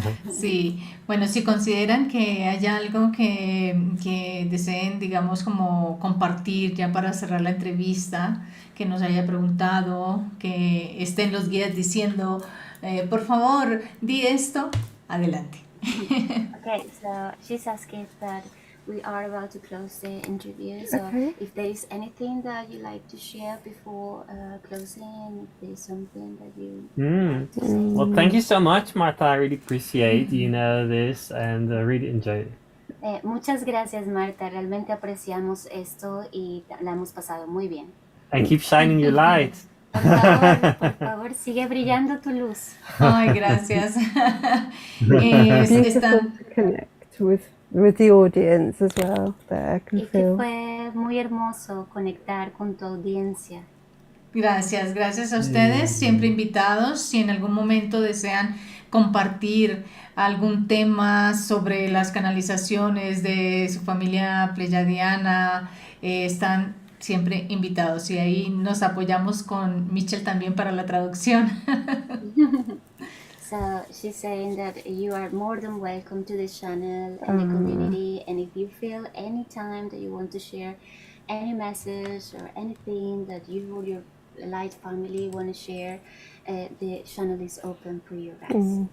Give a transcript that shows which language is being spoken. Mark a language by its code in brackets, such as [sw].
[es] Sí, bueno, si consideran que hay algo que deseen, digamos, como compartir ya para cerrar la entrevista, que nos haya preguntado, que estén los guías diciendo, por favor, di esto, adelante. [en] Okay, so she's asking that we are about to close the interview. So Okay. if there is anything that you like to share before closing, if there is something that you like to say. Well, thank you so much, Marta. I really appreciate this and really enjoyed it. [es] Muchas gracias, Marta. Realmente apreciamos esto y la hemos pasado muy bien. [en] And keep shining your light. [es] Por favor, sigue brillando tu luz. Ay, gracias. [en] Beautiful [es] Están, [en] to connect with the audience as well. There, I can [es] Y que [en] feel. [es] fue muy hermoso conectar con tu audiencia. gracias, gracias a ustedes, siempre invitados. Si en algún momento desean compartir algún tema sobre las canalizaciones de su familia pleyadiana, están siempre invitados. Y ahí nos apoyamos con Michel también para la traducción. [en] So she's saying that you are more than welcome to the channel and the community, and if you feel any time that you want to share any message or anything that you or your light family want to share, the channel is open for you guys.